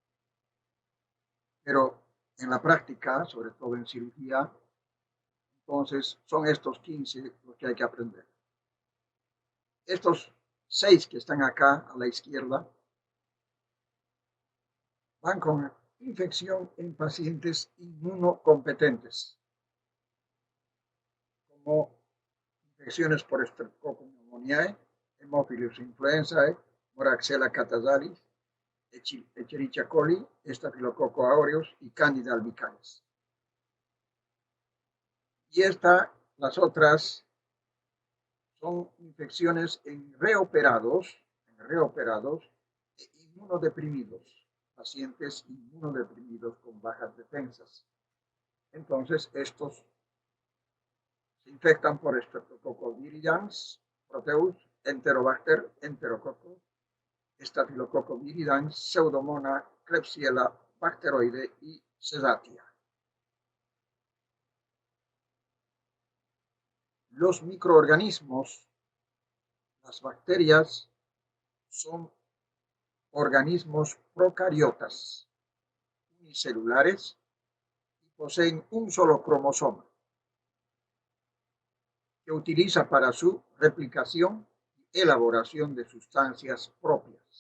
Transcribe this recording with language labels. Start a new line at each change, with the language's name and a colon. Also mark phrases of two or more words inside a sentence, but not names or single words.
Spanish: Pero en la práctica, sobre todo en cirugía, entonces son estos 15 los que hay que aprender. Estos 6 que están acá a la izquierda van con infección en pacientes inmunocompetentes, como infecciones por Streptococcus pneumoniae, Haemophilus influenzae, Moraxella catarrhalis, Escherichia coli, Staphylococcus aureus y Candida albicans. Y las otras son infecciones en reoperados e inmunodeprimidos, pacientes inmunodeprimidos con bajas defensas. Entonces, estos se infectan por Streptococcus viridans, Proteus, Enterobacter, Enterococcus, Staphylococcus viridans, Pseudomonas, Klebsiella, Bacteroide y Sedatia. Los microorganismos, las bacterias, son organismos procariotas, unicelulares, y poseen un solo cromosoma, que utiliza para su replicación y elaboración de sustancias propias.